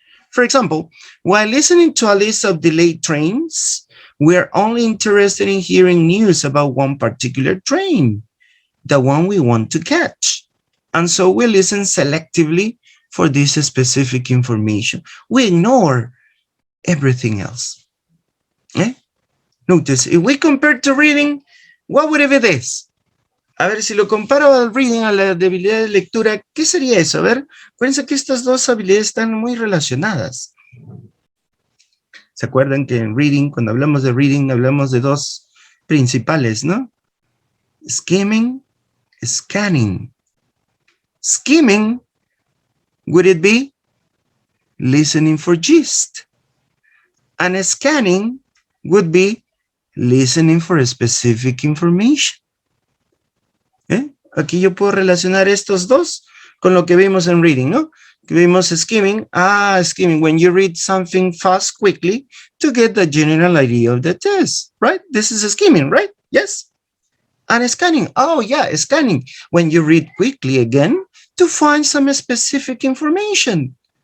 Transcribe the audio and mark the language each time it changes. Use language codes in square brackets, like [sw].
[en] For example, while listening to a list of delayed trains, we're only interested in hearing news about one particular train, the one we want to catch. And so we listen selectively for this specific information. We ignore everything else. Notice, if we compare to reading, what would it be this? [es] A ver, si lo comparo al reading, a la habilidad de lectura, ¿qué sería eso? A ver, acuérdense que estas dos habilidades están muy relacionadas. ¿Se acuerdan que en reading, cuando hablamos de reading, hablamos de dos principales, ¿no? [en] Skimming, scanning. Skimming, would it be listening for gist? And scanning would be listening for a specific information. [es] Aquí yo puedo relacionar estos dos con lo que vimos en reading, ¿no? Que vimos skimming. [en] Skimming, when you read something fast, quickly, to get the general idea of the test, right? This is skimming, right? Yes. And scanning. Oh, yeah, scanning. When you read quickly again to find some specific information.